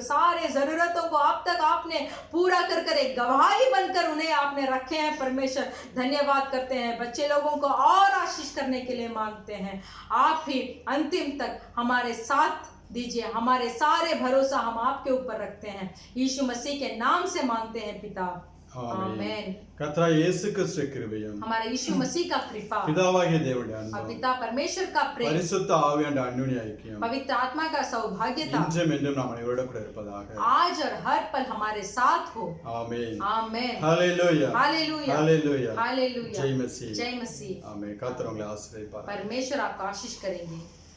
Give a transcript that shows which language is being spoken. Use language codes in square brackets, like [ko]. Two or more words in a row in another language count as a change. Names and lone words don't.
[hi] सारे जरूरतों को अब तक आपने पूरा कर कर एक गवाही बनकर उन्हें आपने रखे हैं परमेश्वर। धन्यवाद करते हैं। बच्चे लोगों को और आशीष करने के लिए मांगते हैं। आप ही अंतिम तक हमारे साथ दीजिए। हमारे सारे भरोसा हम आपके ऊपर रखते हैं, यीशु मसीह के नाम से मांगते हैं पिता, आमीन। [ta] கர்த்தராகிய இயேசு கிறிஸ்துவின் கிருபையும் [hi] हमारा यीशु मसीह का कृपा [ta] பிதாவாகிய தேவனுடைய [hi] और [ta] அன்பும் [hi] पिता परमेश्वर का प्रेम [ta] பரிசுத்த ஆவியானவருடைய அந்யோன்ய ஐக்கியம் [hi] पवित्र आत्मा का सौभाग्यता [ta] இன்றும் என்றும் நாம் அனைவரோடு கூட இருப்பதாக। [hi] आज और हर पल हमारे साथ हो। [ta] ஆமென் [hi] आमीन। हालेलुया हालेलुया हालेलुया हालेलुया। जय मसीह जय मसीह। [ta] ஆமென்। கர்த்தர் உங்களை ஆசீர்வதிப்பார்। [hi] परमेश्वर आपको आशीष करेंगे।